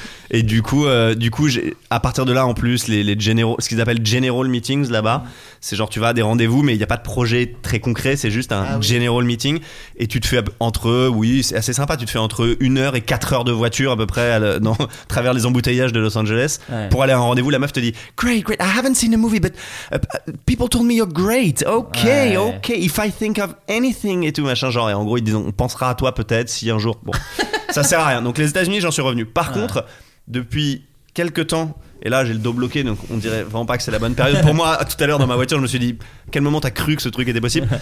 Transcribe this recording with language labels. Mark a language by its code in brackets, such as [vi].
[fr] Et du coup, à partir de là, en plus, les general, ce qu'ils appellent general meetings là-bas, c'est genre tu vas à des rendez-vous, mais il n'y a pas de projet très concret, c'est juste un general meeting. Et tu te fais entre, oui, c'est assez sympa, tu te fais entre 1 heure et 4 heures de voiture à peu près à travers les embouteillages de Los Angeles pour aller à un rendez-vous. La meuf te dit, [en] great, great, I haven't seen a movie, but people told me you're great. Okay, if I think of anything [fr] et tout machin, genre, et en gros, ils disent, on pensera à toi peut-être si un jour, bon, ça sert à rien. Donc les États-Unis, j'en suis revenu. Par contre, depuis quelques temps, et là j'ai le dos bloqué, donc on dirait vraiment pas que c'est la bonne période. Pour moi, tout à l'heure dans ma voiture, je me suis dit, quel moment t'as cru que ce truc était possible?